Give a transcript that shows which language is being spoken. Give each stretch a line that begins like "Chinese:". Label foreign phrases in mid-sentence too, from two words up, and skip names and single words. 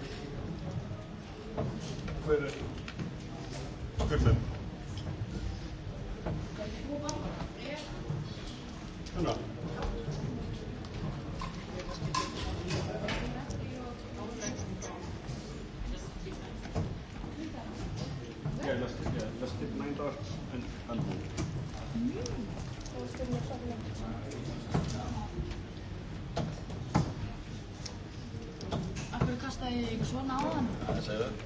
Icelandic: Hver er? Gullin. Hérna.
English: Yeah, let's take 9 darts and move.
Icelandic: Akkur kastaði ég eitthvað svona á hann? Það segðu.